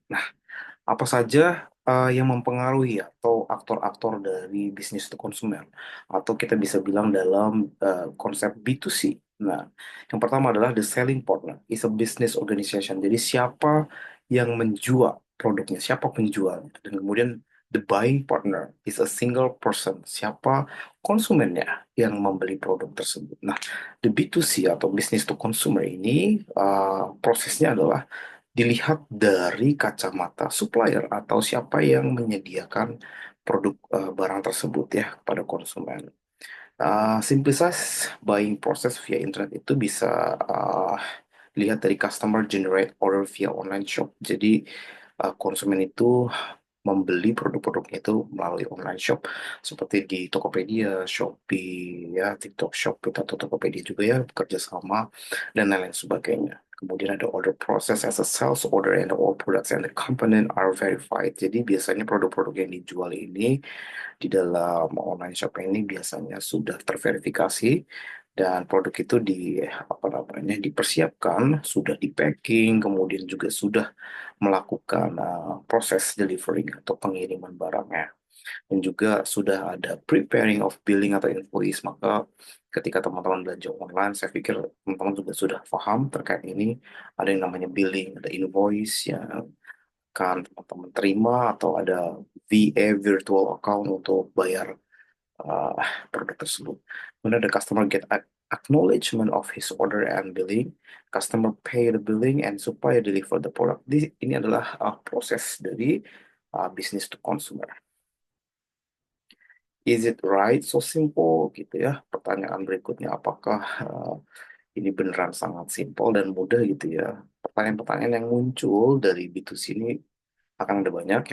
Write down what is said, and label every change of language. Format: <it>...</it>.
<id>Nah, apa saja yang mempengaruhi atau aktor-aktor dari business to consumer? Atau kita bisa bilang dalam konsep B2C. Nah, yang pertama adalah</id> <en>the selling partner is a business organization.</en> <id>Jadi siapa yang menjual produknya, siapa penjualnya. Dan kemudian</id> <en>the buying partner is a single person.</en> <id>Siapa konsumennya yang membeli produk tersebut. Nah, the B2C atau business to consumer ini prosesnya adalah dilihat dari kacamata supplier atau siapa yang menyediakan produk barang tersebut ya kepada konsumen.</id> <en>Simplifies buying process via internet</en> <id>itu bisa lihat dari</id> <en>customer generate order via online shop.</en> <id>Jadi konsumen itu membeli produk-produknya itu melalui online shop seperti di Tokopedia, Shopee, ya TikTok Shop atau Tokopedia juga ya bekerja sama dan lain-lain sebagainya. Kemudian ada</id> <en>order process as a sales order and all products and the component are verified.</en> <id>Jadi biasanya produk-produk yang dijual ini di dalam online shop ini biasanya sudah terverifikasi dan produk itu apa namanya dipersiapkan, sudah di packing, kemudian juga sudah melakukan proses delivering atau pengiriman barangnya dan juga sudah ada</id> <en>preparing of billing</en> <id>atau invoice. Maka ketika teman-teman belanja online, saya pikir teman-teman juga sudah paham terkait ini. Ada yang namanya billing, ada invoice yang akan teman-teman terima atau ada VA virtual account untuk bayar uh, produk tersebut. Kemudian ada</id> <en>customer get acknowledgement of his order and billing, customer pay the billing and supplier deliver the product.</en> <id>Ini adalah proses dari business to consumer.</id> <en>Is it right? So simple</en> <id>gitu ya. Pertanyaan berikutnya, apakah ini beneran sangat simple dan mudah gitu ya? Pertanyaan-pertanyaan yang muncul dari B2C ini akan ada banyak.</id>